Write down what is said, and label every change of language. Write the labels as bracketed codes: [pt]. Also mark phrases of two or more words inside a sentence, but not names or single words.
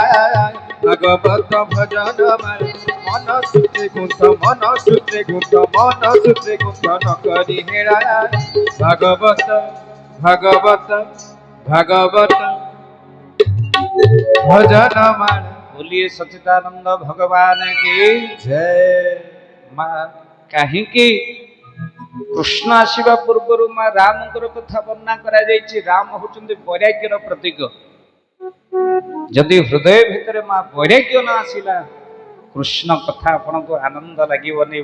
[or] ଭାଗବତ ଭଜନ ମାଳା ମନ ସୂତ୍ରେ ଗୁନ୍ଥ, ମନ ସୂତ୍ରେ ଗୁନ୍ଥ, ମନ ସୂତ୍ରେ ଗୁନ୍ଥନ କରି ହେରା। ଭାଗବତ ଭାଗବତ ଭାଗବତ ଭଜନ ମାଳା। [hi] बोलिए सच्चिदानंद भगवान की [or] ଜୟ। ମା କାହିଁକି କୃଷ୍ଣ ଆସିବା ପୂର୍ବରୁ ମା ରାମଙ୍କର କଥା ବର୍ଣ୍ଣନା କରାଯାଇଛି। ରାମ ହଉଛନ୍ତି ବୈରାଗ୍ୟର ପ୍ରତୀକ। ଯଦି ହୃଦୟ ଭିତରେ ମା ବୈରାଗ୍ୟ ନ ଆସିଲା, କୃଷ୍ଣ କଥା ଆପଣଙ୍କୁ ଆନନ୍ଦ ଲାଗିବନି।